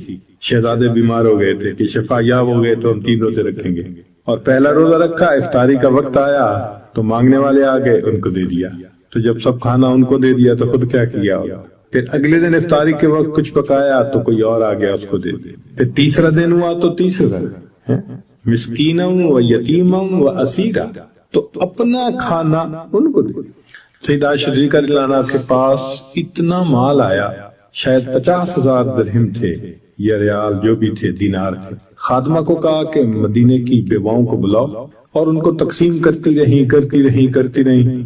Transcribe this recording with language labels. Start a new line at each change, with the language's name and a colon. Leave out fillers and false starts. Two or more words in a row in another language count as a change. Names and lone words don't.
Urdu: شہزادے بیمار ہو گئے تھے کہ شفا یاب ہو گئے تو ہم 3 روزے رکھیں گے، اور پہلا روزہ رکھا، افطاری کا وقت آیا تو مانگنے والے آ گئے، ان کو دے دیا۔ تو جب سب کھانا ان کو دے دیا تو خود کیا کیا ہوگا؟ پھر اگلے دن افطاری کے وقت کچھ پکایا تو کوئی اور آ گیا، اس کو دے دیا۔ پھر تیسرا دن ہوا تو تیسرا
Arabic: مسکینا و یتیما و اسیرا،
Urdu: تو اپنا کھانا ان کو دے۔ سیدہ صدیقہ رضی اللہ عنہا کے پاس اتنا مال آیا، شاید 50,000 درہم تھے یا ریال جو بھی تھے، دینار تھے۔ خادمہ کو کہا کہ مدینے کی بیواؤں کو بلاؤ، اور ان کو تقسیم کرتی رہیں۔